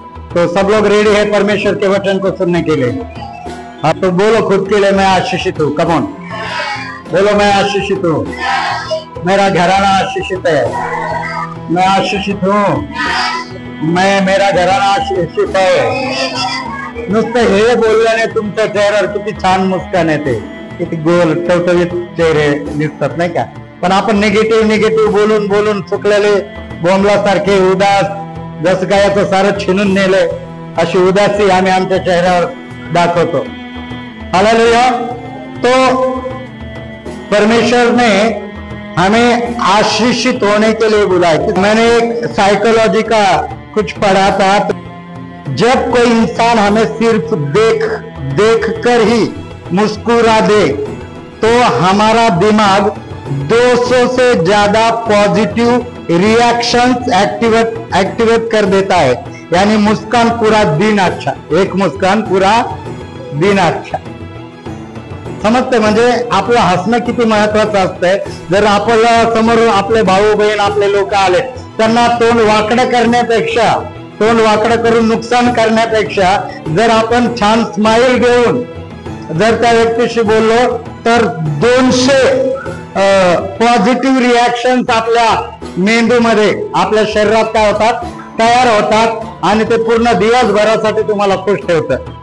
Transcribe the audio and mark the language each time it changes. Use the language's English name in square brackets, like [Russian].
[Hindi] तो सब लोग रेडी है परमेश्वर के वचन को सुनने के लिए? हाँ, तो बोलो खुद के लिए, मैं आशीषित हूँ। कम ऑन, बोलो मैं आशीषित हूँ, मेरा घराना आशीषित है, मैं आशीषित हूँ, मेरा घराना आशीषित है। [Marathi] नुसतं हे बोलल्याने तुमच्या चेहऱ्यावर किती छान मुस्कान येते, किती गोल टवटवीत चेहरे दिसतात नाही का? पण आपण निगेटिव्ह बोलून बोलून चुकलेले बोंबलासारखे उदास, जसं काय याचं सारं छिनून नेलंय अशी उदासी आम्ही आमच्या चेहऱ्यावर दाखवतो। हालेलुया। [Hindi] तो परमेश्वर ने हमें आशीषित होने के लिए बुलाया। मैंने एक साइकोलॉजी का कुछ पढ़ा था। जब कोई इंसान हमें सिर्फ देख कर ही मुस्कुरा दे तो हमारा दिमाग 200 से ज्यादा पॉजिटिव रिएक्शंस एक्टिवेट कर देता है। यानी मुस्कान पूरा दिन अच्छा, एक मुस्कान पूरा दिन अच्छा। [Marathi] समजते? म्हणजे आपलं हसणं किती महत्वाचं असतंय। जर आपल्याला समोर आपले भाऊ बहीण आपले लोक आले, त्यांना तोंड वाकडं करण्यापेक्षा, तोंड वाकडं करून नुकसान करण्यापेक्षा जर आपण छान स्माइल देऊन जर त्या व्यक्तीशी बोललो तर 200 पॉझिटिव्ह रिॲक्शन्स आपल्या मेंदूमध्ये, आपल्या शरीरात काय होतात, तयार होतात आणि ते पूर्ण दिवसभरासाठी तुम्हाला खुश ठेवतात।